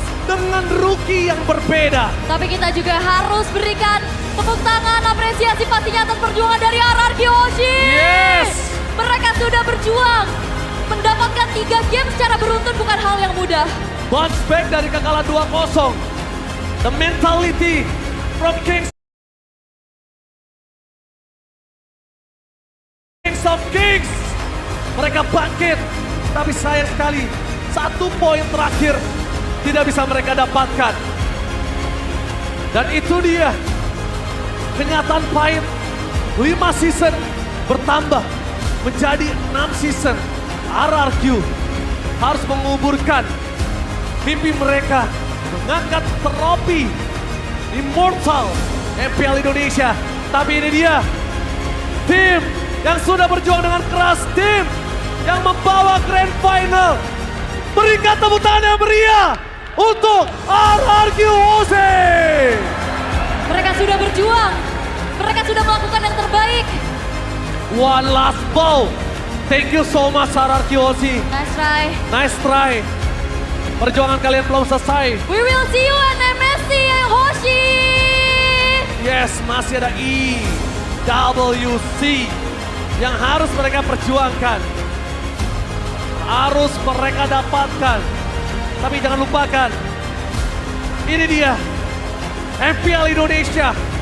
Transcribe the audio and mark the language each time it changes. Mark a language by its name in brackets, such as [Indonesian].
[Indonesian] Dengan rookie yang berbeda. Tapi kita juga harus berikan tepuk tangan apresiasi pastinya atas perjuangan dari RRQ Hoshi. [English] Yes. [Indonesian] Mereka sudah berjuang. Mendapatkan 3 game secara beruntun bukan hal yang mudah. [English] Bounce back [Indonesian] dari kekalahan 2-0. [English] The mentality from Kings of Kings. [Indonesian] Mereka bangkit. Tapi sayang sekali 1 poin terakhir tidak bisa mereka dapatkan. Dan itu dia kenyataan pahit. 5 season bertambah menjadi 6 season. RRQ harus menguburkan mimpi mereka mengangkat trofi Immortal MPL Indonesia. Tapi ini dia tim yang sudah berjuang dengan keras, tim yang membawa Grand Final. Berikan tepuk tangan yang meriah untuk RRQ Hoshi. Mereka sudah berjuang. Mereka sudah melakukan yang terbaik. [English] One last ball. Thank you so much RRQ Hoshi. Nice try. Nice try. [Indonesian] Perjuangan kalian belum selesai. [English] We will see you at MSC Hoshi. [Indonesian] Yes, masih ada EWC yang harus mereka perjuangkan. Harus mereka dapatkan. Tapi jangan lupakan, ini dia MPL Indonesia.